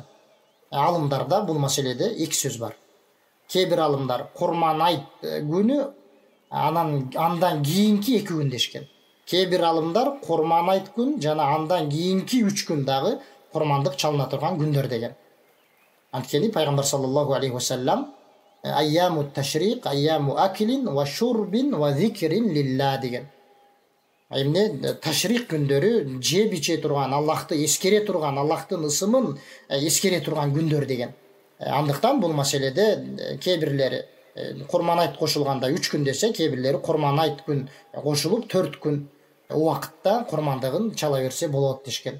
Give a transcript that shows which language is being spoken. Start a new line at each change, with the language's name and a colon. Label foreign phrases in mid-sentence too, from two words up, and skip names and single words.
Kyrgyz: Алымдарда бул маселеде эки сөз бар. Кээ бир алымдар Құрман айт күнү андан кийинки 2 күн дешкен. Кээ бир алымдар Құрман айт күн жана андан кийинки 3 күн дагы құрмандык чалына турган күндөр деген. Анткени пайгамбар
Arabic: صلى الله عليه وسلم أيام التشريق أيام أكل وشرب وذكر لله
Kyrgyz: деген. Эмне ташриқ күндөрү жеп иче турган, Аллахты эскере турган, Аллахтын ысымын эскере турган күндөр деген. Андыктан бул маселеде кээ бирлери Құрман айт кошулганда 3 күн десе, кээ бирлери Құрман айт күн кошулуп 4 күн убакытта құрмандыгын чала берсе болот дешкен.